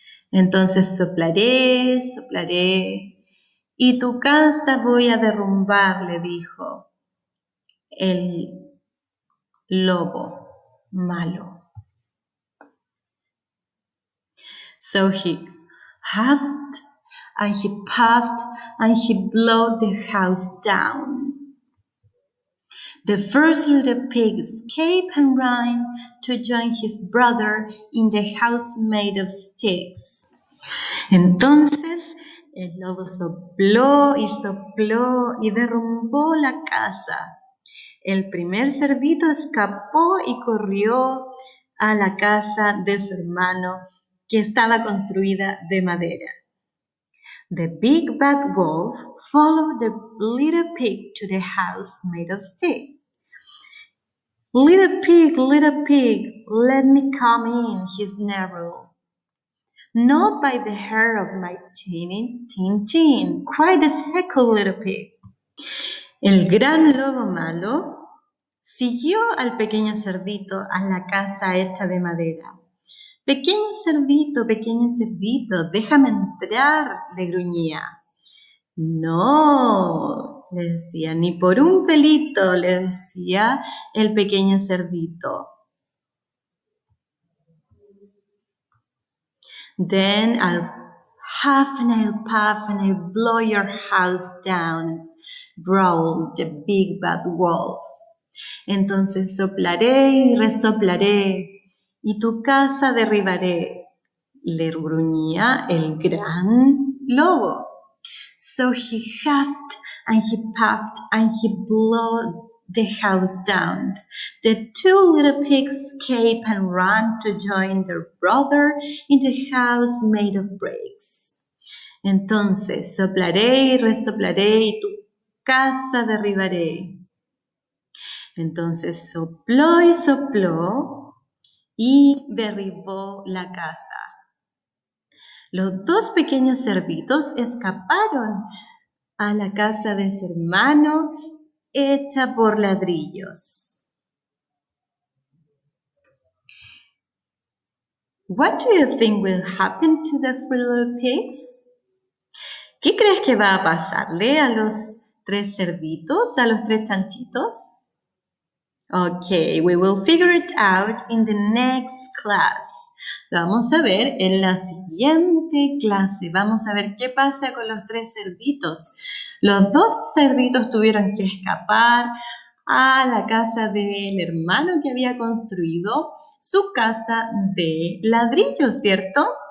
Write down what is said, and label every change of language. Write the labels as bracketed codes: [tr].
[es] Entonces soplaré, soplaré, y tu casa voy a derrumbar, le dijo el lobo malo. [en] So he huffed and he puffed and he blew the house down. The first little pig escaped and ran to join his brother in the house made of sticks. [es] Entonces el lobo sopló y derrumbó la casa. El primer cerdito escapó y corrió a la casa de su hermano, que estaba construida de madera. [en] The big bad wolf followed the little pig to the house made of sticks. Little pig, let me come in, he snarled. Not by the hair of my chinny, chin, cried the second little pig. [es] El gran lobo malo siguió al pequeño cerdito a la casa hecha de madera. Pequeño cerdito, déjame entrar, le gruñía. No, le decía, ni por un pelito, le decía el pequeño cerdito. [en] Then I'll huff and I'll puff and I'll blow your house down, growled the big bad wolf. [es] Entonces soplaré y resoplaré, y tu casa derribaré, le gruñía el gran lobo. [en] So he huffed and he puffed and he blew the house down. The two little pigs escaped and ran to join their brother in the house made of bricks. [es] Entonces soplaré y resoplaré y tu casa derribaré. Entonces sopló y sopló y derribó la casa. Los dos pequeños cerditos escaparon a la casa de su hermano hecha por ladrillos. [en] What do you think will happen to the three little pigs? [es] ¿Qué crees que va a pasarle a los tres cerditos, a los tres chanchitos? [en] Okay, we will figure it out in the next class. [es] Lo vamos a ver en la siguiente clase. Vamos a ver qué pasa con los tres cerditos. Los dos cerditos tuvieron que escapar a la casa del hermano que había construido su casa de ladrillo, ¿cierto?